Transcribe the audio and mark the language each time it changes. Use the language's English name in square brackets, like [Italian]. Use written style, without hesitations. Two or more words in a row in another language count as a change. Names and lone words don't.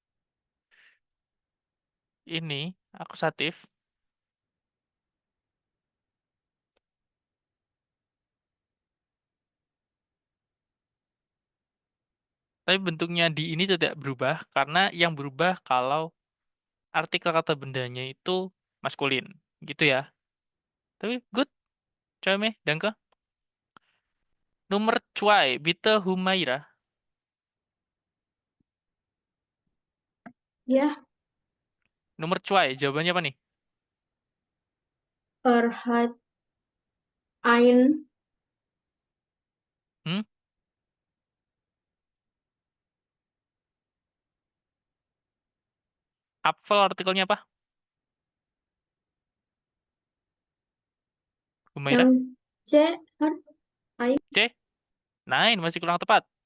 [Indonesian] Ini akusatif, tapi bentuknya di ini tidak berubah karena yang berubah kalau artikel kata bendanya itu maskulin. Gitu ya. Tapi good, ciao Ime, danke. Nomor 2, bitte Humaira. Ya, Nomor 2, jawabannya apa nih? [German] hat ein [Indonesian] Hmm? Apfel artikelnya apa? Humaira? yang C [German] hat ein [Indonesian] C? Nine, masih kurang tepat.